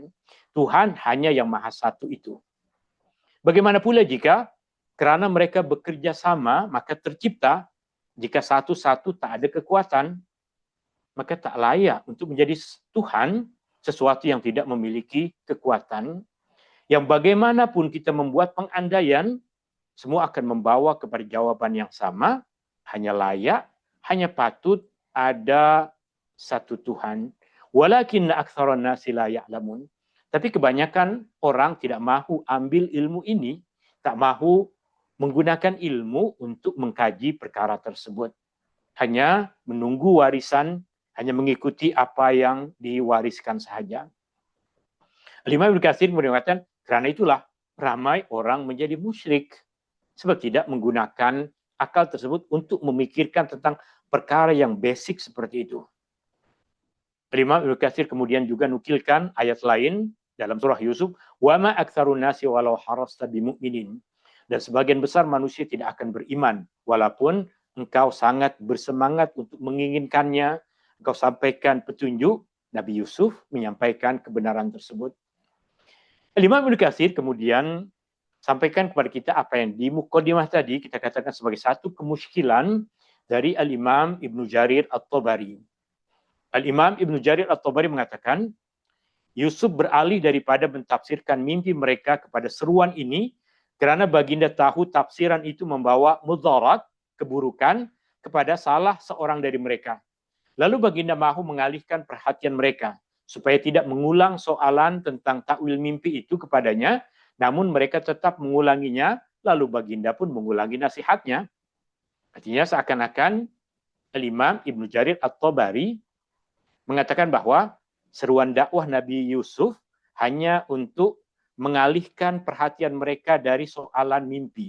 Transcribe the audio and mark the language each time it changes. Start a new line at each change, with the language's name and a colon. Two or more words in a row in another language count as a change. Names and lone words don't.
Malay: Tuhan hanya yang maha satu itu. Bagaimana pula jika karena mereka bekerja sama, maka tercipta, jika satu-satu tak ada kekuatan, maka tak layak untuk menjadi Tuhan, sesuatu yang tidak memiliki kekuatan. Yang bagaimanapun kita membuat pengandaian, semua akan membawa kepada jawaban yang sama, hanya layak, hanya patut ada satu Tuhan.
Arabic: ولكن أكثر الناس لا يعلمون.
Malay: Tapi kebanyakan orang tidak mahu ambil ilmu ini, tak mahu menggunakan ilmu untuk mengkaji perkara tersebut. Hanya menunggu warisan, hanya mengikuti apa yang diwariskan saja. Imam Ibnu Katsir mengatakan, karena itulah ramai orang menjadi musyrik. Sebab tidak menggunakan akal tersebut untuk memikirkan tentang perkara yang basic seperti itu. Imam Ibnu Katsir kemudian juga nukilkan ayat lain dalam surah Yusuf,
Arabic: وما أكثر الناس ولو حرصت بمؤمنين.
Malay: Dan sebagian besar manusia tidak akan beriman walaupun engkau sangat bersemangat untuk menginginkannya, engkau sampaikan petunjuk. Nabi Yusuf menyampaikan kebenaran tersebut. Imam Ibnu Katsir kemudian sampaikan kepada kita apa yang di mukadimah tadi kita katakan sebagai satu kemusykilan dari Al-Imam Ibnu Jarir At-Tabari. Al-Imam Ibnu Jarir At-Tabari mengatakan, Yusuf beralih daripada mentafsirkan mimpi mereka kepada seruan ini, kerana baginda tahu tafsiran itu membawa mudarat, keburukan, kepada salah seorang dari mereka. Lalu baginda mahu mengalihkan perhatian mereka, supaya tidak mengulang soalan tentang takwil mimpi itu kepadanya, namun mereka tetap mengulanginya, lalu baginda pun mengulangi nasihatnya. Artinya seakan-akan Imam Ibnu Jarir At-Tabari mengatakan bahwa seruan dakwah Nabi Yusuf hanya untuk mengalihkan perhatian mereka dari soalan mimpi.